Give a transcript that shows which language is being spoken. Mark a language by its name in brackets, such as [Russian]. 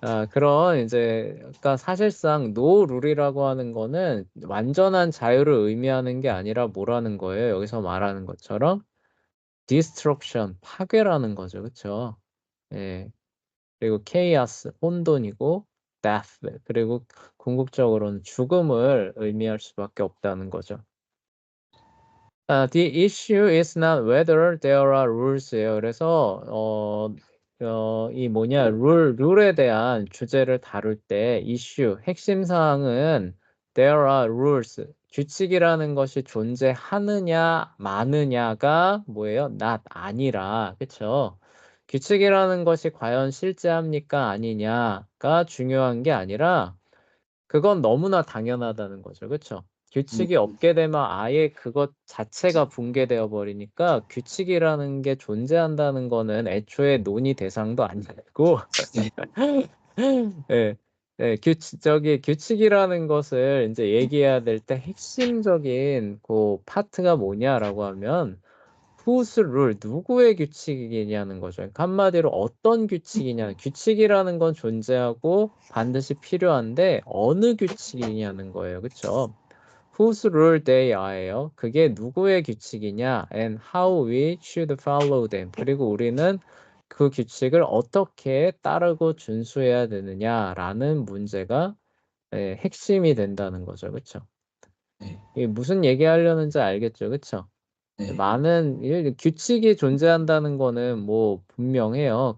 [Korean] 그런 이제, 그러니까 사실상 노 룰이라고 하는 거는 완전한 자유를 의미하는 게 아니라 뭐라는 거예요? 여기서 말하는 것처럼 destruction, 파괴라는 거죠. 그쵸. 예. 그리고 chaos, 혼돈이고 death, 그리고 궁극적으로는 죽음을 의미할 수밖에 없다는 거죠. [English] The issue is not whether there are rules예요. [Korean] 그래서 이 뭐냐 룰에 대한 주제를 다룰 때 issue 핵심 사항은 [English] there are rules [Korean] 규칙이라는 것이 존재하느냐 마느냐가 뭐예요? not 아니라 그쵸? 규칙이라는 것이 과연 실제합니까 아니냐가 중요한 게 아니라 그건 너무나 당연하다는 거죠. 그쵸? 규칙이 없게 되면 아예 그것 자체가 붕괴되어 버리니까 규칙이라는 게 존재한다는 거는 애초에 논의 대상도 아니고 네. 예, 규칙이라는 것을 이제 얘기해야 될 때 핵심적인 그 파트가 뭐냐라고 하면 [English] whose rule, [Korean] 누구의 규칙이냐는 거죠. 그러니까 한마디로 어떤 규칙이냐. 규칙이라는 건 존재하고 반드시 필요한데 어느 규칙이냐는 거예요. 그쵸? [English] Whose rule they are예요. [Korean] 그게 누구의 규칙이냐 [English] and how we should follow them. [Korean] 그리고 우리는 그 규칙을 어떻게 따르고 준수해야 되느냐라는 문제가 핵심이 된다는 거죠. 그쵸? 네. 이게 무슨 얘기하려는지 알겠죠? 그쵸? 네. 많은 규칙이 존재한다는 거는 뭐 분명해요.